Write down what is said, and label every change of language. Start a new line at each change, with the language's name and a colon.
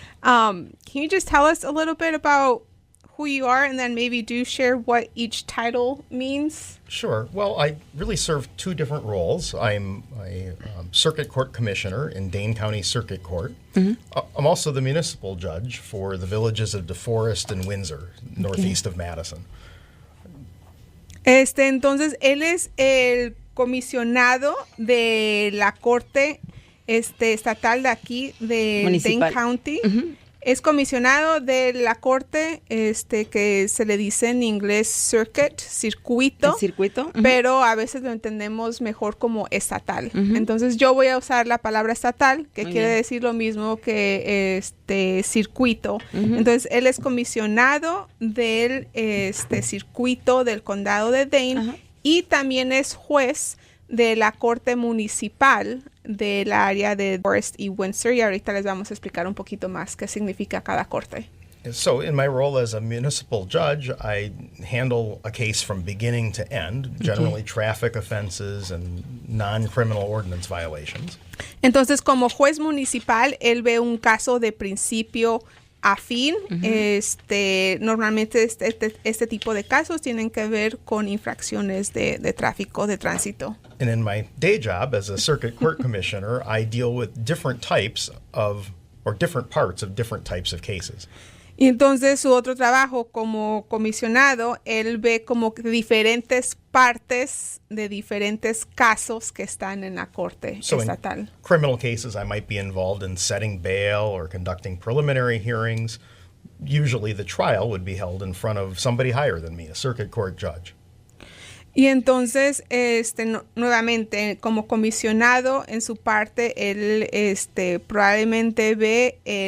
English: Can you just tell us a little bit about who you are and then maybe do share what each title means? Sure. Well, I really serve two different roles. I'm a Circuit Court Commissioner in Dane County Circuit Court. I'm also the municipal judge for the villages of DeForest and Windsor, northeast of Madison.
Spanish: Entonces, él es el comisionado de la corte estatal de aquí, de Municipal. Dane County. Es comisionado de la corte, que se le dice en inglés circuito. ¿El circuito? Pero a veces lo entendemos mejor como estatal. Entonces yo voy a usar la palabra estatal, que Muy quiere bien. decir lo mismo que circuito. Entonces él es comisionado del circuito del condado de Dane y también es juez de la corte municipal del área de Forest y Windsor, y ahorita les vamos a explicar un poquito más qué significa cada corte.
English: So in my role as a municipal judge, I handle a case from beginning to end, generally traffic offenses and non-criminal ordinance violations.
Spanish: Entonces, como juez municipal, él ve un caso de principio a fin. Normalmente este tipo de casos tienen que ver con infracciones de tráfico, de tránsito.
English: And in my day job as a circuit court commissioner, I deal with different types of or different parts of different types of cases.
Spanish: Y entonces su otro trabajo como comisionado, él ve como diferentes partes de diferentes casos que están en la corte estatal.
English: In criminal cases, I might be involved in setting bail or conducting preliminary hearings. Usually the trial would be held in front of somebody higher than me, a circuit court judge.
Spanish: Y entonces, nuevamente, como comisionado, en su parte, él probablemente ve